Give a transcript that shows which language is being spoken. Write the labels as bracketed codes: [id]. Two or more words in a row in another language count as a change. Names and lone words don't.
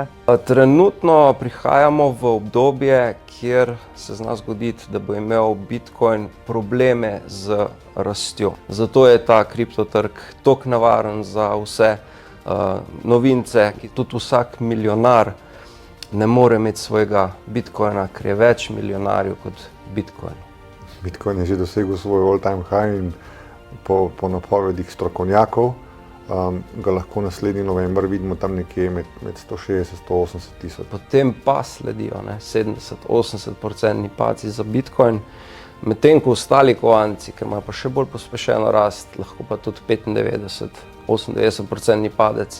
[sl] Trenutno prihajamo v obdobje, kjer se zna zgoditi, da bo imel Bitcoin probleme z rastjo. Zato je ta kriptotrg toliko nevaren za vse novince, ki tudi vsak milijonar ne more imeti svojega Bitcoina, ker je več milijonarjev kot Bitcoin. Bitcoin je že dosegel svoj [en] all-time high [sl] in po napovedih strokovnjakov ga lahko naslednji november vidimo tam nekje med 160-180 tisoč. Potem pa sledijo 70-80% padci za Bitcoin, medtem ko ostali kovanci, ker imajo pa še bolj pospešeno rast, lahko pa tudi 95-98% padec.